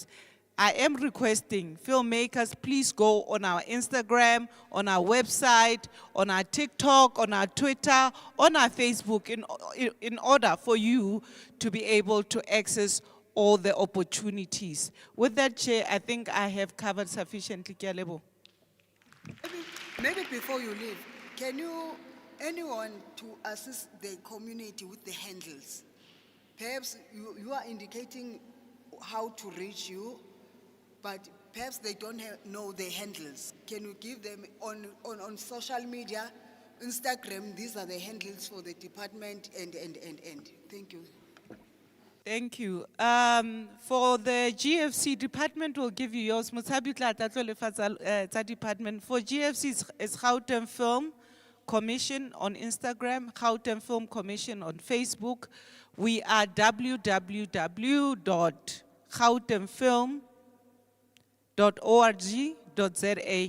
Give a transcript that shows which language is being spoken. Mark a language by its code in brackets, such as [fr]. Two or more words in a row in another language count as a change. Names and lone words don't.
[en] I am requesting filmmakers, please go on our Instagram, on our website, on our TikTok, on our Twitter, on our Facebook in order for you to be able to access all the opportunities. With that, Chair, I think I have covered sufficiently. [st] Ke a leboha. [en] Maybe before you leave, can you, anyone to assist the community with the handles? Perhaps you are indicating how to reach you, but perhaps they don't know the handles. Can you give them on social media, Instagram, these are the handles for the department and. Thank you. Thank you. For the GFC department, we'll give you yours. [st] Motsabi tla tlo lefa tsa department. [en] For GFC, it's Gauteng Film Commission on Instagram, Gauteng Film Commission on Facebook. We are www.gautengfilm.org.za.